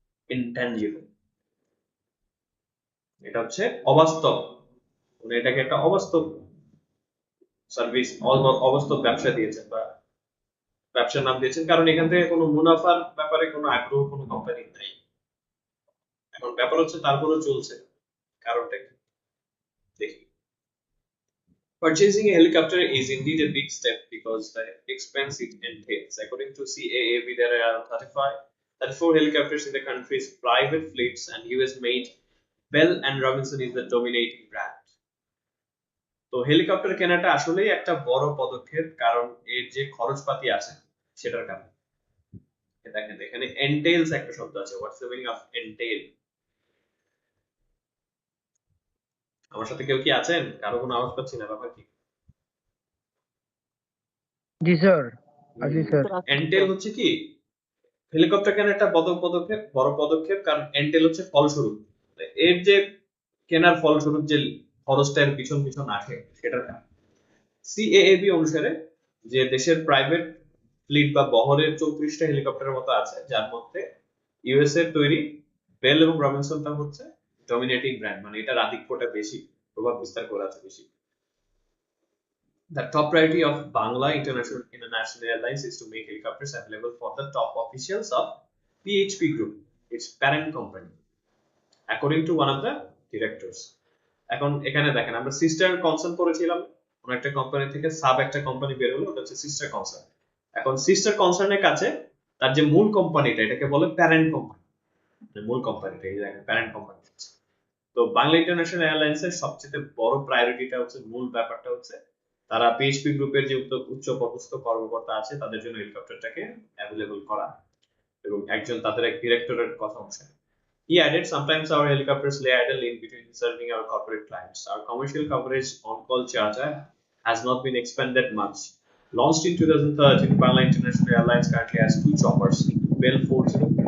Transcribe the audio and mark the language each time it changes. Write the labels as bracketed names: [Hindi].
[Bangla] Intangible এটা হচ্ছে অবাস্তব, মানে এটাকে একটা অবাস্তব সার্ভিস, অবাস্তব ব্যবসা দিয়েছেন বা ব্যবসার নাম দিয়েছেন, কারণ এখান থেকে কোনো মুনাফার ব্যাপারে কোনো আগ্রহ কোনো কোম্পানির নাই। এখন ব্যাপার হচ্ছে তারপরেও চলছে, কারণটা কি দেখি। [English] Purchasing a helicopter is indeed a big step because the expense it entails. According to CAAB, there are 34 helicopters in the country's private fleets, and US-made Bell and Robinson is the dominating brand. [Bangla] তো helicopter কেনাটা আসলেই একটা বড় পদক্ষেপ, কারণ এর যে খরচপাতি আছে সেটার কারণে। দেখেন এখানে এন্টেইলস একটা শব্দ আছে। [English] What's the meaning of entail? [Bangla] আমার সাথে কেউ কি আছেন? কারো কোনো আওয়াজ পাচ্ছি না, ব্যাপার কি? জি স্যার, আজি স্যার। এন্টেল হচ্ছে কি, হেলিকপ্টার কেন একটা বড় পদক্ষেপ, কারণ এন্টেল হচ্ছে ফলস্বরূপ, এর যে কেনার ফলস্বরূপ যে খরচটা এর পিছন পিছন আসে সেটার কারণ। সিএএবি অনুসারে যে দেশের প্রাইভেট ফ্লিট বা বহরের 34টা হেলিকপ্টারের মতো আছে, যার মধ্যে ইউএস এর তৈরি বেল এবং রবিনসনটা হচ্ছে ডমিনেটিং ব্র্যান্ড, মানে এটার আধিক্যটা বেশি, প্রভাব বিস্তার করে আছে বেশি। [English] The top priority of Bangla International Airlines is to make helicopters available for the top officials of PHP Group, its parent company, according to one of the directors. [Bangla] এখন এখানে দেখেন আমরা সিস্টার কনসার্ন করেছিলাম, কোন একটা কোম্পানি থেকে sub একটা company বের হলো, ওটা হচ্ছে সিস্টার কনসার্ন। এখন সিস্টার কনসার্নের কাছে তার যে মূল কোম্পানিটা, এটাকে বলে প্যারেন্ট কোম্পানি। মূল কোম্পানিটা এই জায়গায় প্যারেন্ট কোম্পানি। তো বাংলা ইন্টারন্যাশনাল এয়ারলাইন্স এর সবচেয়ে বড় প্রায়োরিটিটা হচ্ছে, মূল ব্যাপারটা হচ্ছে তারা পিএইচপি গ্রুপের যে উচ্চ পদস্থ কর্মকর্তা আছে তাদের জন্য হেলিকপ্টারটাকে অ্যাভেলেবল করা, এবং একজন তাদের এক ডিরেক্টরের কথা অনুসারে। [English] He added, sometimes our helicopters lay idle in between serving our corporate clients. Our commercial coverage on-call charter has not been expanded much. Launched in 2013, Bangla International Airlines currently has 2 choppers, Bell 40।